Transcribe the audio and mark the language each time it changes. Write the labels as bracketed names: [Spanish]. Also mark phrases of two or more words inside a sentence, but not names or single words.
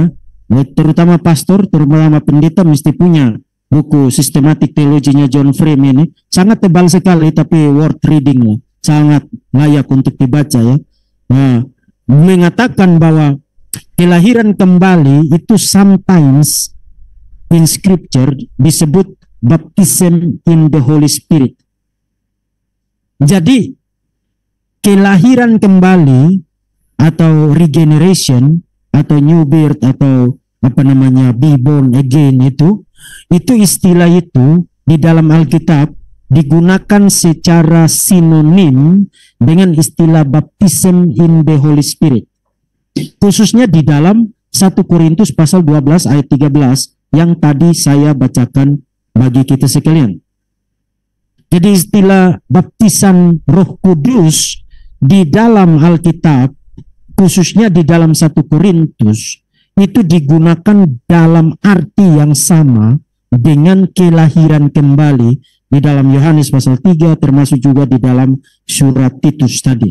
[Indonesian] Terutama pastor, terutama pendeta mesti punya buku sistematik teologinya John Frame ini. Sangat tebal sekali tapi [English] worth reading [Indonesian] lah. Sangat layak untuk dibaca ya. Nah, mengatakan bahwa kelahiran kembali itu [English] sometimes in scripture [Indonesian] disebut [English] baptism in the Holy Spirit. [Indonesian] Jadi kelahiran kembali atau regeneration atau [English] new birth [Indonesian] atau apa namanya [English] be born again [Indonesian] itu istilah itu di dalam Alkitab digunakan secara sinonim dengan istilah [English] baptism in the Holy Spirit. [Indonesian] Khususnya di dalam 1 Korintus pasal 12 ayat 13 yang tadi saya bacakan bagi kita sekalian. Jadi istilah baptisan Roh Kudus di dalam Alkitab khususnya di dalam 1 Korintus itu digunakan dalam arti yang sama dengan kelahiran kembali di dalam Yohanes pasal 3 termasuk juga di dalam surat Titus tadi.